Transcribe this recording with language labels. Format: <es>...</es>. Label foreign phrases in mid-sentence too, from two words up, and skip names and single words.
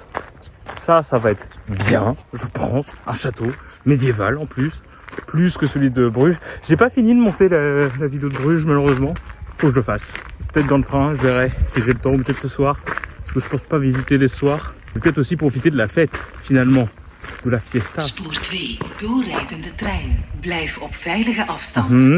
<fr>Ça va être bien, je pense. Un château médiéval en plus que celui de Bruges. J'ai pas fini de monter la vidéo de Bruges, malheureusement. Faut que je le fasse. Peut-être dans le train, je verrai si j'ai le temps, ou peut-être ce soir. Parce que je pense pas visiter les soirs. Peut-être aussi profiter de la fête, finalement. De la fiesta.</fr> <nl>Spoor 2, doorrijdende trein. Blijf op veilige afstand.</nl>